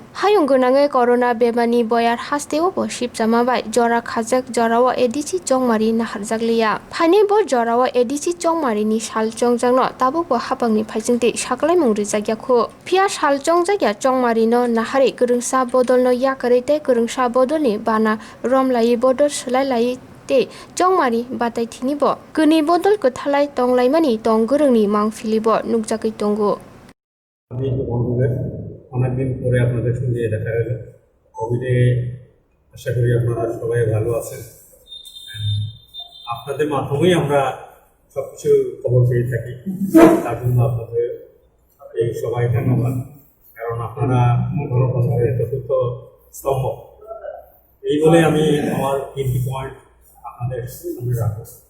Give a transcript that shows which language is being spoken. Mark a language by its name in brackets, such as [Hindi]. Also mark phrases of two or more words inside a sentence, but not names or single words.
[Kok Borok] Hayung Gonangai Corona Bemani Boyar Hasteo Bo Shipjamabai Jora Khajak Jorawa ADC Chongmari Naharjakliya Phane Bo Jorawa ADC Chongmari ni Salchongjangno Tabo bo hapangni phaijingti saklaimung rijakyaku phia salchongjagya chongmarino nahari kurungsa bodolno yakarite kurungsa bodolni bana romlai bodol selailai te chongmari bataithini bo kuni bodol kothalai tonglaimani tonggurungni mangfilibo nukjakoi tongo [Bangla] আমি বন্ধুদের অনেকদিন পরে আপনাদের সঙ্গে দেখা গেল কোভিডে আশা করি আপনারা সবাই ভালো আছেন আপনাদের মাধ্যমেই আমরা সবকিছু খবর পেয়ে থাকি তার জন্য আপনাদের এই সবাই ধন্যবাদ কারণ আপনারা গণতন্ত্রের চতুর্থ স্তম্ভ এই বলে আমি আমার 3টি পয়েন্ট আপনাদের সামনে রাখব